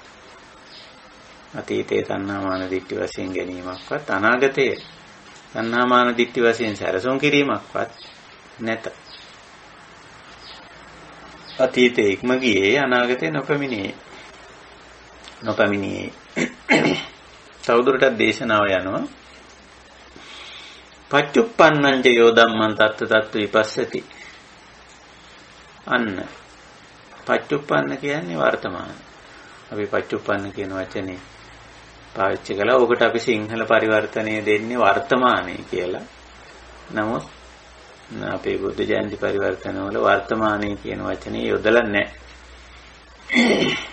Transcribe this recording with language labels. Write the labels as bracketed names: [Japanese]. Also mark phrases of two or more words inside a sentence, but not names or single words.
[Sinhala] අතීතයේ තණ්හාමාන දිට්ඨි වශයෙන් ගැනීමක්වත් අනාගතයේ තණ්හාමාන දිට්ඨි වශයෙන් සැලසුම් කිරීමක්වත් නැත. අතීතයේ ඉක්ම ගියේ අනාගතේ නොපැමිණියේ. තවදුරටත් දේශනාව යනවා. [Pali] පච්චුප්පන්නං යෝ ධම්මං තත්ත විපස්සති. [Sinhala] අන්න පච්චුප්පන්න කියන්නේ වර්තමාන. අපි පච්චුප්පන්න කියන වචනේ පාවිච්චි කළා. ඔකට අපි සිංහල පරිවර්තනය දෙන්නේ වර්තමානයේ කියලා. නමුත් අපේ බුද්ධ ජයන්ති පරිවර්තනවල වර්තමානයේ කියන වචනේ යොදලා නැහැ.